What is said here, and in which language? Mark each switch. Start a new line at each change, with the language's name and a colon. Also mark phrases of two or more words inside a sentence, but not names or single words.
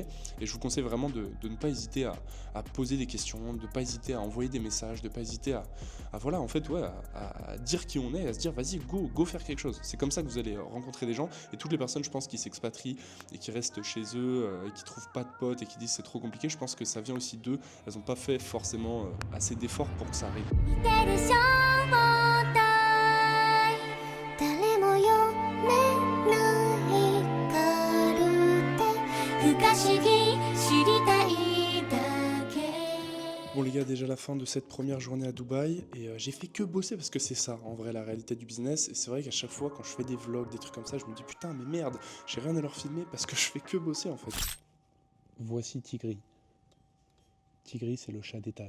French: Et je vous conseille vraiment de ne pas hésiter à poser des questions, de ne pas hésiter à envoyer des messages, de ne pas hésiter voilà, en fait, ouais, à dire qui on est, à se dire vas-y, go faire quelque chose. C'est comme ça que vous allez rencontrer des gens. Et toutes les personnes, je pense, qui s'expatrient et qui restent chez eux et qui trouvent pas de potes et qui disent c'est trop compliqué, je pense que ça vient aussi d'eux. Elles n'ont pas fait forcément assez d'efforts pour que ça arrive.
Japanese: 見てる正体誰も読めないカルテ不可思議知りたいだけ
French: Bon les gars, déjà la fin de cette première journée à Dubaï et j'ai fait que bosser parce que c'est ça en vrai la réalité du business. Et c'est vrai qu'à chaque fois quand je fais des vlogs, des trucs comme ça, je me dis putain mais merde, j'ai rien à leur filmer parce que je fais que bosser en fait. Voici Tigri. Tigri, c'est le chat d'Ethan.